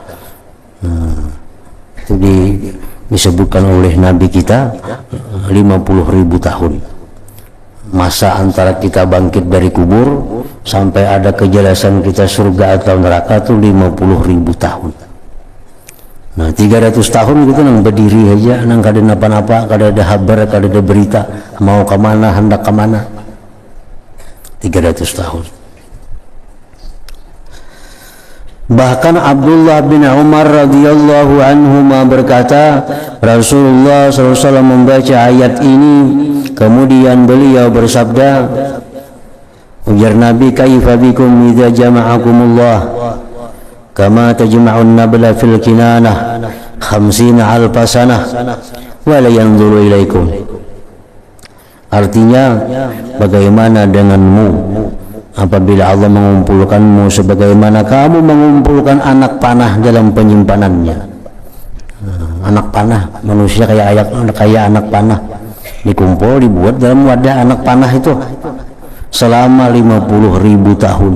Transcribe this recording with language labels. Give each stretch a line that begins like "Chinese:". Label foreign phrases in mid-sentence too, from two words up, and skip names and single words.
Indonesian: Itu disebutkan oleh Nabi kita 50.000 tahun. Masa antara kita bangkit dari kubur sampai ada kejelasan kita surga atau neraka itu 50.000 tahun.
Banjar: Nah 300 tahun gitu nang berdiri aja, nang kada napa-napa, kada ada kabar, kada ada berita, mau kemana, hendak kemana.
Indonesian: 300 tahun. Bahkan Abdullah bin Umar
Arabic: رضي الله عنهما
Indonesian: berkata, Rasulullah SAW membaca ayat ini, kemudian beliau bersabda, ujar Nabi,
Arabic: كيف بكم إذا جمعكم الله كما تجمعون النبل في الكنانة 50 ألف سنة ولا ينظر إليكم.
Indonesian: Artinya, bagaimana denganmu apabila Allah mengumpulkanmu sebagaimana kamu mengumpulkan anak panah dalam penyimpanannya. Anak panah, manusia kayak anak panah, dikumpul dibuat dalam wadah anak panah itu selama 50.000 tahun.